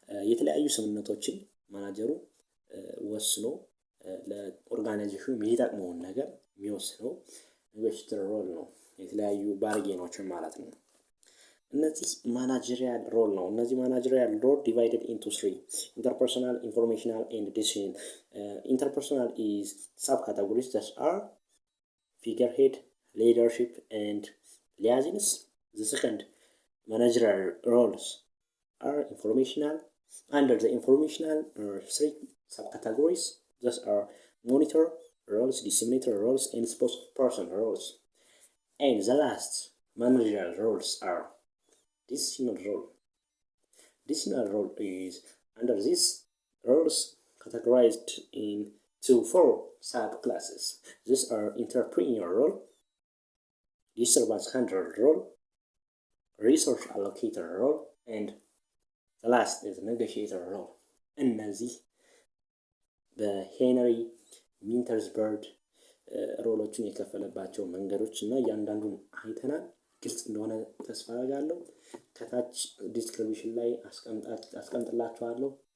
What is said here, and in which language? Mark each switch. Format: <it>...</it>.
<am>የተለያዩ ስምምነቶችን ማናጀሩ ወስኖ ለኦርጋናይዜሽኑ የሚጠቅመውን ነገር የሚወስነው ኔጎሺዬተር ሮል ነው። የተለያዩ ባርጌኖችን ማለት ነው። እነዚህ ማናጀሪያል ሮል ነው። እነዚህ ማናጀሪያል ሮል</am> <en>divided into 3: interpersonal, informational and decisional. Interpersonal is subcategories that are figurehead, leadership and liaisons. The second managerial roles are informational. Under the informational are 3 subcategories. Those are monitor roles, disseminator roles and spokesperson roles. And the last managerial roles are decisional role. Decisional role is under these roles categorized into 4 subclasses. These are entrepreneur role, disturbance handler role, resource allocator role, and the last is negotiator role.</en> <am>እነዚህ በሄንሪ ሚንተርስበርግ ሮሎችን የከፈለባቸው መንገዶች እና እያንዳንዱን አይተናል። ግልጽ እንደሆነ ተስፋ አደርጋለሁ። ከታች ዲስክሪፕሽን ላይ አስቀምጥላችኋለሁ</am>